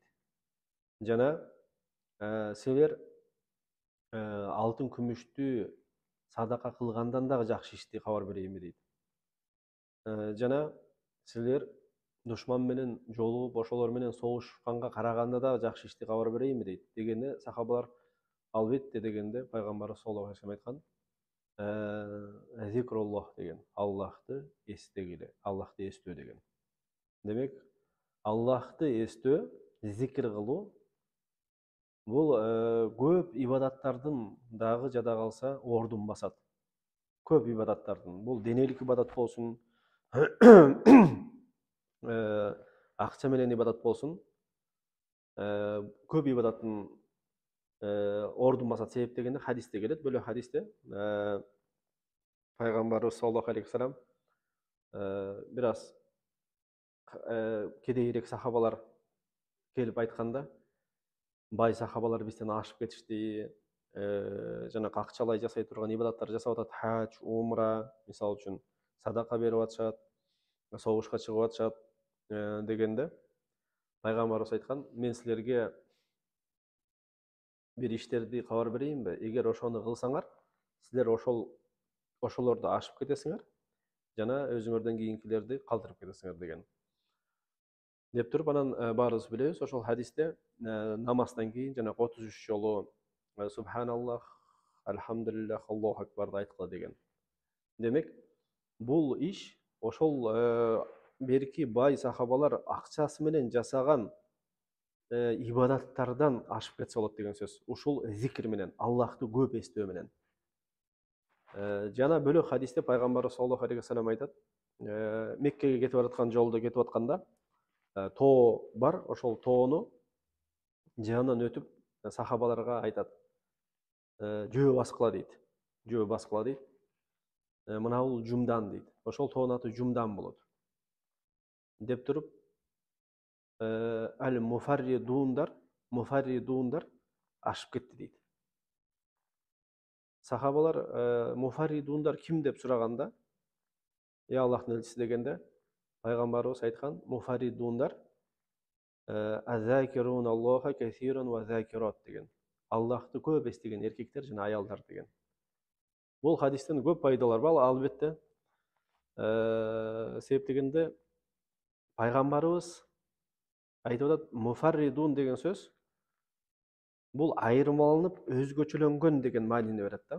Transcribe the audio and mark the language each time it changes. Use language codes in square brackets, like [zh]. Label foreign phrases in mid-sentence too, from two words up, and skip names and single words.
[ky] Жана силер алтын күмүштү садака кылгандан дагы жакшы ишти кабар берейинби дейт. Жана силер душман менен жолугуп, ошолор менен согушканга караганда дагы жакшы ишти кабар берейинби дейт. Дегенде сахабалар албетте дегенде пайгамбарыбыз [ar] صلى الله عليه وسلم [ky] айткан зикруллах деген, Аллахты эстегиле, Аллахты эстөө деген. Демек, Аллахты эстөө, зикир кылуу бул көп ибадаттардын дагы жада калса ордун басат. Көп ибадаттардын. Бул денелик ибадат болсун, акча менен ибадат болсун, көп ибадаттын ордун басат. Себеп дегенде хадисте келет, бөлөк хадисте пайгамбарыбыз [ar] صلى الله عليه وسلم [ky] бир аз кедейирээк сахабалар келип айтканда, бай сахабалар бизден ашып кетишти, жана акчалай жасай турган ибадаттар жасап атат, хадж, умра, мисалы үчүн садака берип атышат, согушка чыгып атышат дегенде пайгамбарыбыз айткан: "Мен силерге бир иштерди кабар берейинби? Эгер ошону кылсаңар, силер ошолорду ашып кетесиңер, жана өзүңөрдөн кийинкилерди калтырып кетесиңер" деген. Деп туруп, анан баарыбыз билебиз, ошол хадисте намаздан кийин жана 33 жолу субханаллах, альхамдулиллах, Аллаху акбарды айткыла деген. Демек, бул иш ошол берки бай сахабалар акчасы менен жасаган ибадаттардан ашып кетсе болот деген сөз. Ушул зикир менен, Аллахты көп эстөө менен. Жана бөлөк хадисте пайгамбарыбыз [ar] صلى الله عليه وسلم [ky] айтат, Меккеге кетип бараткан жолдо кетип атканда тоо бар, ошол тоону жанынан өтүп сахабаларга айтат: "Жөө баскыла" дейт. Жөө баскыла дейт. Мына бул жумдан дейт. Ошол тоонун аты жумдан болот. Деп туруп, ал-муфарридундар муфарридундар ашып кетти дейт. Сахабалар муфарридундар ким деп сураганда, Аллахтын элчиси дегенде, пайгамбарыбыз айткан, [ar] المفردون الذاكرون الله كثيرا والذاكرات [ky] деген. Аллахты көп эстеген эркектер жана аялдар деген. Бул хадистен көп пайдалар бар, албетте. Себеп дегенде пайгамбарыбыз айтып атат, муфарридун деген сөз бул айырмаланып өзгөчөлөнгөн деген маанини берет да.